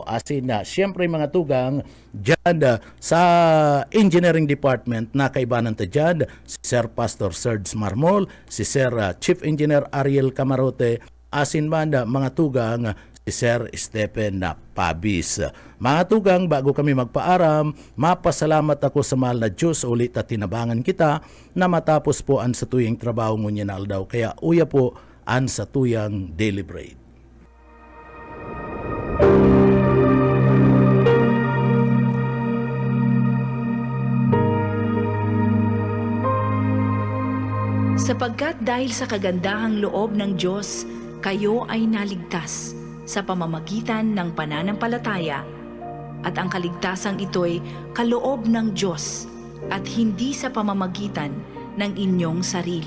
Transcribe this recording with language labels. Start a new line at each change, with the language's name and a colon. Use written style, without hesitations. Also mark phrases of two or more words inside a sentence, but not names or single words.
Bikol: Siyempre mga tugang, dyan sa
English: engineering department,
Bikol: nakaibanan ta dyan, si Sir Pastor Serge Marmol, si Sir Chief Engineer Ariel Camarote, mga tugang, si Sir Stephen Pabis. Mga tugang, bago kami magpaaram, mapasalamat ako sa mahal na Diyos ulit at tinabangan kita na matapos po ang sa tuyang trabaho ngunyan na aldaw. Kaya uya po ang sa tuyang
English: daily bread.
Filipino: Sapagkat dahil sa kagandahang loob ng Diyos, kayo ay naligtas sa pamamagitan ng pananampalataya, at ang kaligtasang ito'y kaloob ng Diyos at hindi sa pamamagitan ng inyong sarili.